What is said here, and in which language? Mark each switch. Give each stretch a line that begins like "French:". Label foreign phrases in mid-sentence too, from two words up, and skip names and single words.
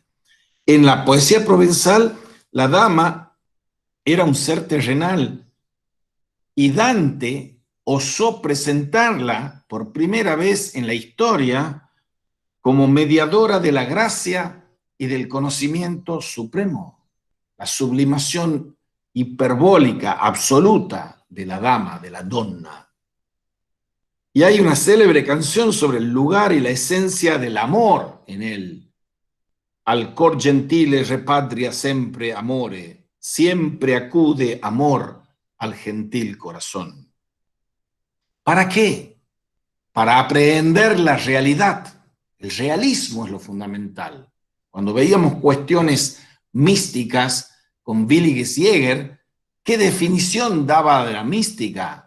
Spanish: En la poesía provenzal, la dama era un ser terrenal y Dante osó presentarla por primera vez en la historia como mediadora de la gracia y del conocimiento supremo, la sublimación hiperbólica absoluta de la dama, de la donna. Y hay una célebre canción sobre el lugar y la esencia del amor en él.
Italian: Al cor gentile repatria sempre amore,
Spanish: siempre acude amor al gentil corazón. ¿Para qué? Para aprehender la realidad. El realismo es lo fundamental. Cuando veíamos cuestiones místicas con Willy Giesinger, ¿qué definición daba de la mística?